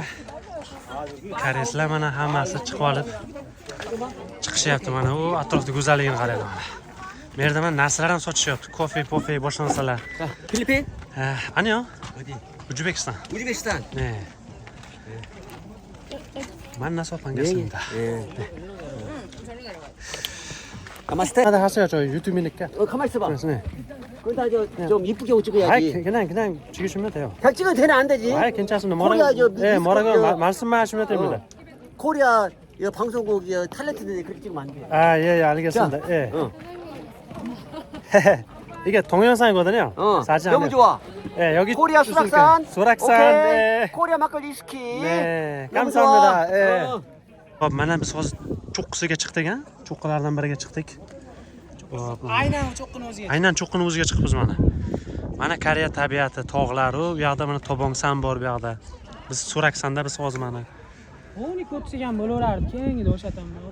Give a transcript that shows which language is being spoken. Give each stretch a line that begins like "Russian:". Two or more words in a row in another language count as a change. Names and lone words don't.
Uzbek: Koreyslar mana hammasi chiqib olib chiqishyapti mana. U atrofda go'zalligini qaranglar mana. Bu yerda mana narsalar ham sotishyapti. Kofe, pofe, boshqa narsalar. Filipin? Ani yo? O'zbekiston. O'zbekiston. Ne. Mana sopangasida.
Korean: 가만있어. 하나 하세요. 저 유튜브니까. 가만있어 봐. 네. 거기다 좀 이쁘게 옷 찍어야지. 아이, 그냥 찍으시면 돼요. 그냥 찍어도 되나 안 되지? 아이, 괜찮습니다. 코리아 저 예, 뭐라고 미스코리아. 말씀만 하시면 됩니다. 코리아 이 방송국 이 탤런트인데 그렇게 찍으면 안 돼. 아, 예, 알겠습니다. 예. 어. 이게 동영상이거든요. 사진 너무 아니에요. 좋아. 예, 여기 코리아 수락산. 수락산. 오케이. 네. 코리아 막걸리 스키. 네. 너무 감사합니다. 좋아. 예. 어.
Uzbek: Hop, mana biz hozir cho'qqisiga chiqdik, ha? Cho'qqilardan biriga chiqdik. Hop. Aynan cho'qqini o'ziga. Aynan cho'qqini o'ziga chiqibmiz mana. Mana Koreya tabiati, tog'lar, u yoqda mana Tobongsan bor bu yoqda. Biz Suraksanda biz hozir mana. Uni ko'psiga ham bo'laverardi, keyingida o'sha tomon.